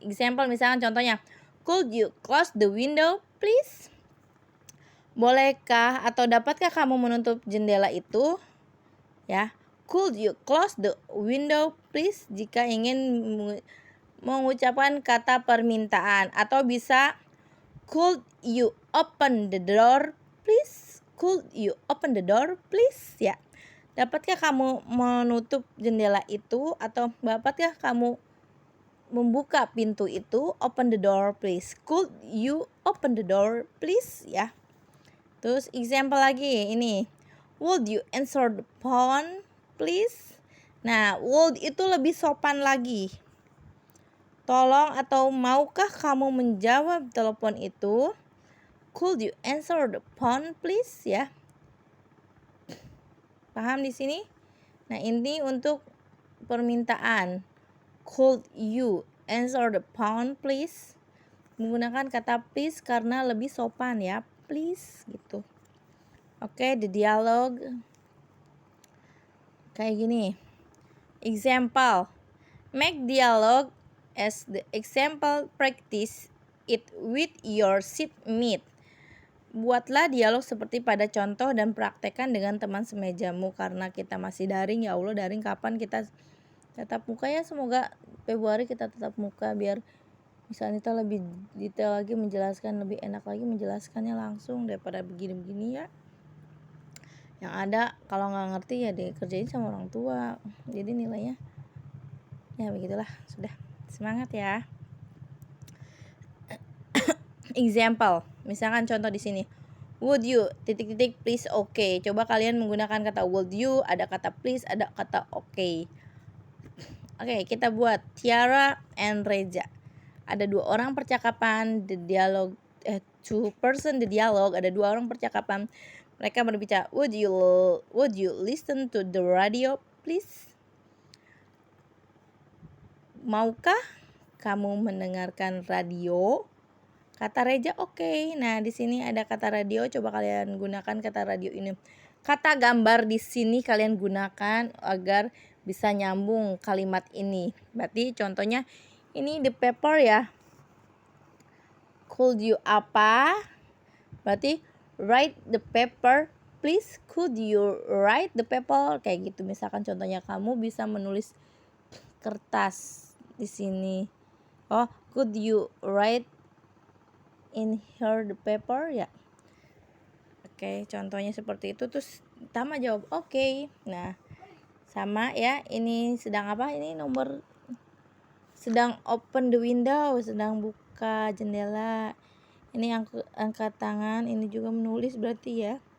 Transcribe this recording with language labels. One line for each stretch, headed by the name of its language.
English: Example
Indonesian: misalkan contohnya,
English: could you close the window please?
Indonesian: Bolehkah atau dapatkah kamu menutup jendela itu?
English: Ya, could you close the window please
Indonesian: jika ingin mengucapkan kata permintaan. Atau bisa
English: could you open the door please? Could you open the door please? Ya.
Indonesian: Dapatkah kamu menutup jendela itu? Atau dapatkah kamu membuka pintu itu?
English: Open the door please. Could you open the door please? Ya.
Indonesian: Terus example lagi ini.
English: Would you answer the phone please?
Indonesian: Nah, would itu lebih sopan lagi. Tolong atau maukah kamu menjawab telepon itu?
English: Could you answer the phone please? Ya.
Indonesian: Paham di sini? Nah, ini untuk permintaan.
English: Could you answer the phone please?
Indonesian: Menggunakan kata please karena lebih sopan ya. Please gitu. Oke, the dialogue kayak gini. Example.
English: Make dialogue as the example, practice it with your seatmate.
Indonesian: Buatlah dialog seperti pada contoh dan praktekkan dengan teman semejamu. Karena kita masih daring, ya Allah, daring kapan kita tatap muka ya. Semoga Februari kita tatap muka biar Miss Anita lebih detail lagi menjelaskan, lebih enak lagi menjelaskannya langsung daripada begini-begini ya. Yang ada kalau nggak ngerti ya dikerjain sama orang tua. Jadi nilainya ya begitulah. Sudah, semangat ya. Example, misalkan contoh di sini.
English: Would you titik-titik please okay.
Indonesian: Coba kalian menggunakan kata would you, ada kata please, ada kata okay. Oke, kita buat Tiara and Reza. Ada dua orang percakapan,
English: the dialogue two person the dialogue,
Indonesian: ada dua orang percakapan. Mereka berbicara,
English: would you listen to the radio please?
Indonesian: Maukah kamu mendengarkan radio? Kata Reza oke. Nah, di sini ada kata radio, coba kalian gunakan kata radio ini. Kata gambar di sini kalian gunakan agar bisa nyambung kalimat ini. Berarti contohnya ini the paper ya.
English: Could you
Indonesian: apa? Berarti
English: write the paper please. Could you write the paper?
Indonesian: Kayak gitu. Misalkan contohnya kamu bisa menulis kertas di sini.
English: Oh, could you write in here the paper? Ya.
Indonesian: Oke, contohnya seperti itu. Terus Tama jawab oke. Nah, sama ya. Ini sedang apa? Ini nomor sedang
English: open the window,
Indonesian: sedang buka jendela. Ini angkat tangan, ini juga menulis berarti ya.